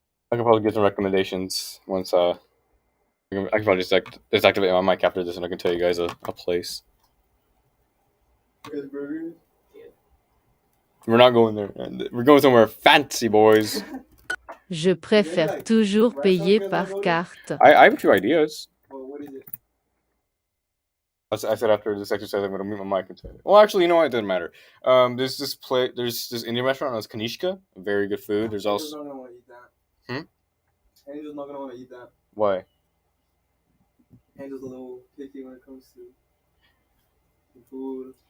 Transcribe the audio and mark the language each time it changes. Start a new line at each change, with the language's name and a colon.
English: I can probably get some recommendations once I can probably just deactivate my mic after this and I can tell you guys a place. We're not going there. We're going somewhere fancy, boys.
French: Je préfère toujours payer par carte.
English: I have a few ideas. I said after this exercise, I'm going to mute my mic and say it. Well, actually, you know what? It doesn't matter. There's this Indian restaurant that's Kanishka. Very good food. There's also... Angel's not going to want to eat that. Angel's not going to want to eat that. Why? Angel's a little picky when it comes to food.